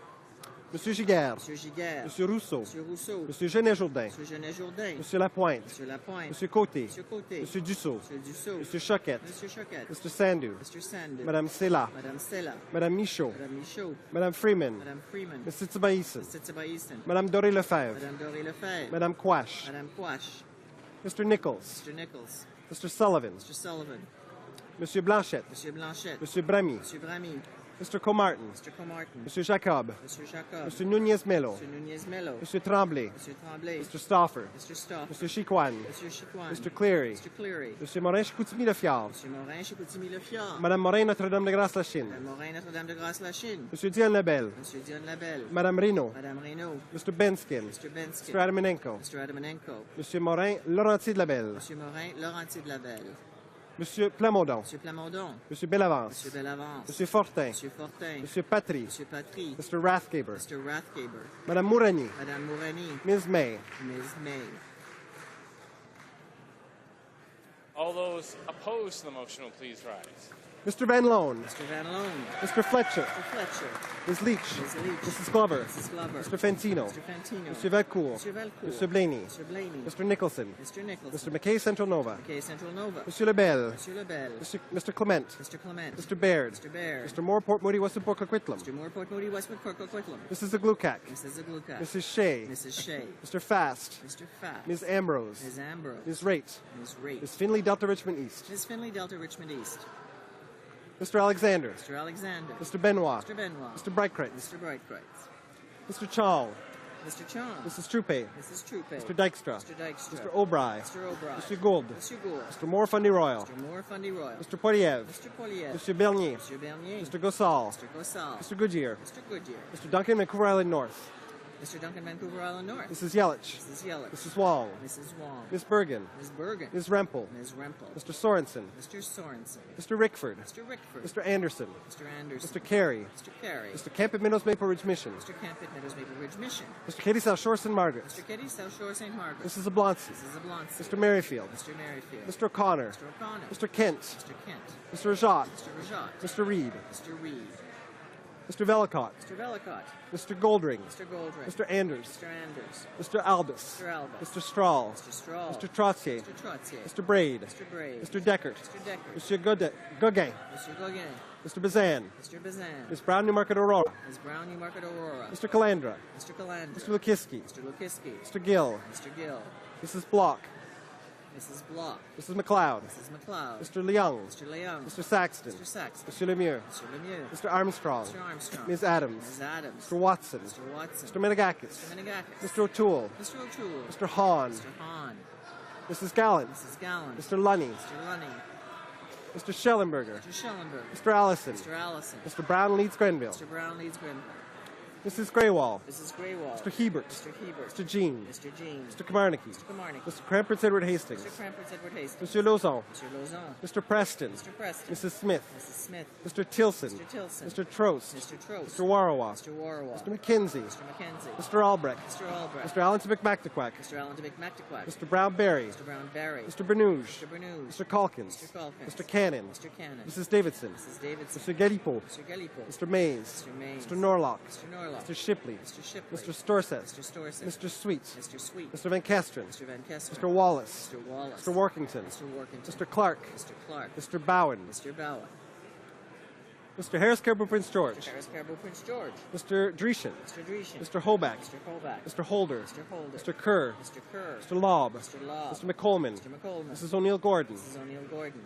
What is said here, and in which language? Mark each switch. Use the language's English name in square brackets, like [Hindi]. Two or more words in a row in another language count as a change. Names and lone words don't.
[English] Monsieur Giguère. Monsieur Giguère. Monsieur Rousseau. Monsieur Rousseau. Monsieur Genet-Jourdain. Monsieur Genet-Jourdain. Monsieur Lapointe. Monsieur Lapointe. Monsieur Côté. Monsieur Côté. Monsieur Dussault. Monsieur Dussault. Monsieur Choquette. Monsieur Choquette. Mr. Sandu. Mr. Sandu. Madame Sela. Madame Sela. Madame Michaud. Madame Michaud. Madame Freeman. Madame Freeman. Mr. Tibaïsen. Mr. Tibaïsen. Madame Doré Lefebvre. Madame Doré Lefebvre. Madame Quash. Madame Quash. Mr. Nichols. Mr. Nichols. Mr. Sullivan. Mr. Sullivan. Monsieur Blanchette. Monsieur Blanchette. Monsieur Bramy. Monsieur Bramy. Mr. Comartin. Mr. Comartin. Monsieur Jacob. Monsieur Jacob. Monsieur Nunez Melo. Monsieur Nunez Melo. Monsieur Tremblay. Monsieur Tremblay. Mr. Stauffer. Mr. Stauffer. Monsieur Chicoine. Monsieur Chicoine. Mr. Cleary. Mr. Cleary. Monsieur Morin-Chicoutimi-Le-Fjord. Monsieur Morin-Chicoutimi-Le-Fjord. Madame Morin Notre-Dame-de-Grâce-Lachine. Madame Morin Notre-Dame de Grâce-Lachine. Monsieur Diane Labelle. Monsieur Diane Labelle. Madame Reynaud. Madame Reynaud. Mr. Benskin. Mr. Benskin. Mr. Adamanenko. Mr. Adamanenko. Monsieur Morin Laurentier de Labelle. Monsieur Morin Laurentier de Labelle. Monsieur Plamondon. Monsieur Plamondon. Monsieur Bellavance. Monsieur Bellavance. Monsieur Fortin. Monsieur Fortin. Monsieur Patry. Monsieur Patry. Mr. Rathgaber. Mr. Rathgaber. Madame Mourani. Madame Mourani. Ms. May. Ms. May. All those opposed to the motion will please rise. Mr. Van Loan. Mr. Van Loan. Mr. Fletcher. Mr. Fletcher. Ms. Leach. Ms. Leach. Mrs. Glover. Mrs. Glover. Mr. Fantino. Mr. Fantino. Mr. Valcourt. Mr. Valcourt. Mr. Blaney. Mr. Blaney. Mr. Nicholson. Mr. Nicholson. Mr. McKay Central Nova. McKay Central Nova. Monsieur Lebel. Monsieur Lebel. Mr. Clement. Mr. Clement. Mr. Baird. Mr. Baird. Mr. Moore, Port Moody, Western Port Coquitlam. Mr. Moore, Port Moody, Westwood, Coquitlam. Mrs. Zaglukak. Mrs. Zaglukak. Mrs. Shea. Mrs. Shea. Mr. Fast. Mr. Fast. Ms. Ambrose. Ms. Ambrose. Ms. Raitt. Ms. Raitt. Ms. Finley, Delta Richmond East. Ms. Finley, Delta Richmond East. Mr. Alexander. Mr. Alexander. Mr. Benoit. Mr. Benoit. Mr. Breitkreitz. Mr. Breitkreitz. Mr. Chong. Mr. Chong. Mrs. Troupe. Mrs. Troupe. Mr. Dykstra. Mr. Dykstra. Mr. O'Bry. Mr. O'Bry. Mr. Gould. Mr. Gould. Mr. Moore, Fundy Royal. Mr. Moore, Fundy Royal. Mr. Poiliev. Mr. Poiliev. Mr. Bernier. Mr. Bernier. Mr. Gossal. Mr. Gossal. Mr. Goodyear. Mr. Goodyear. Mr. Duncan, Vancouver Island North. Mr. Duncan, Vancouver Island North. Mrs. Yelich. Mrs. Yelich. Mrs. Wong. Mrs. Wong. Miss Bergen. Ms. Bergen. Ms. Rempel. Ms. Rempel. Mr. Sorensen. Mr. Sorensen. Mr. Rickford. Mr. Rickford. Mr. Anderson. Mr. Anderson. Mr. Carey. Mr. Carey. Mr. Camp at Minnows Maple Ridge Mission. Mr. Camp at Meadows Maple Ridge Mission. Mr. Katie South Shore St. Margaret. Mr. Ketty, South Shore, St. Margaret. Mrs. Oblonsky. Mrs. Oblonsky. Mr. Merrifield. Mr. Merrifield. Mr. O'Connor. Mr. O'Connor. Mr. Kent. Mr. Kent. Mr. Rajat. Mr. Rajat. Mr. Reed. Mr. Reed. Mr. Velicott. Mr. Velicott. Mr. Goldring. Mr. Goldring. Mr. Anders. Mr. Anders. Mr. Albus. Mr. Albus. Mr. Strahl. Mr. Strahl. Mr. Trottier. Mr. Trottier. Mr. Braid. Mr. Braid. Mr. Deckert. Mr. Deckert. Monsieur Gauguin. Mr. Gauguin. Mr. Bazan. Mr. Bazan. Ms. Brown, Newmarket, Aurora. Ms. Brown, Newmarket, Aurora. Mr. Calandra. Mr. Calandra. Mr. Lukiski. Mr. Lukiski. Mr. Gill. Mr. Gill. Mrs. Block. Mrs. Block. Mrs. McLeod. Mrs. McLeod. Mr. Leung. Mr. Leung. Mr. Saxton. Mr. Saxton. Mr. Lemieux. Mr. Lemieux. Mr. Armstrong. Mr. Armstrong. Ms. Adams. Ms. Adams. Mr. Watson. Mr. Watson. Mr. Menegakis. Mr. Menegakis. Mr. O'Toole. Mr. O'Toole. Mr. Hahn. Mr. Hahn. Mrs. Gallant. Mrs. Gallant. Mr. Lunny. Mr. Lunny. Mr. Schellenberger. Mr. Schellenberger. Mr. Allison. Mr. Allison. Mr. Brown, Leeds, Grenville. Mr. Brown, Leeds Grenville. Mrs. Greywall. Mrs. Greywall. Mr. Hebert. Mr. Hebert. Mr. Jean. Mr. Jean. Mr. Kamarnicki. Mr. Kamarnicki. Mr. Crampers Edward Hastings. Mr. Crampers Edward Hastings. Mr. Lauzon. Mr. Lauzon. Mr. Preston. Mr. Preston. Mrs. Smith. Mrs. Smith. Mr. Tilson. Mr. Tilson. Mr. Trost. Mr. Trost. Mr. Warawa. Mr. Warawa. Mr. McKenzie. Mr. McKenzie. Mr. Albrecht. Mr. Albrecht. Mr. Allen to McMactaquack. Mr. Allen to McMactaquack. Mr. Brown-Berry. Mr. Brown-Berry. Mr. Bernouge. Mr. Bernouge. Mr. Calkins. Mr. Calkins. Mr. Cannon. Mr. Cannon. Mrs. Davidson. Mrs. Davidson. Mr. Galipo. Mr. Galipo. Mr. Mays. Mr. Mays. Mr. Norlock. Mr. Norlock. Mr. Shipley. Mr. Shipley. Mr. Storseth. Mr. Storseth. Mr. Sweet. Mr. Sweet. Mr. Van Kesteren. Mr. Van Kesteren. Mr. Wallace. Mr. Wallace. Mr. Workington. Mr. Workington. Mr. Clark. Mr. Clark. Mr. Bowen. Mr. Bowen. Mr. Harris Caribou Prince George. Mr. Harris Caribou Prince George. Mr. Dreeshen. Mr. Dreeshen. Mr. Hoback. Mr. Hoback. Mr. Holder. Mr. Holder. Mr. Kerr. Mr. Kerr. Mr. Lobb. Mr. Lobb. Mr. McColman. Mr. McColman. Mrs. O'Neill Gordon. Mrs. O'Neill Gordon.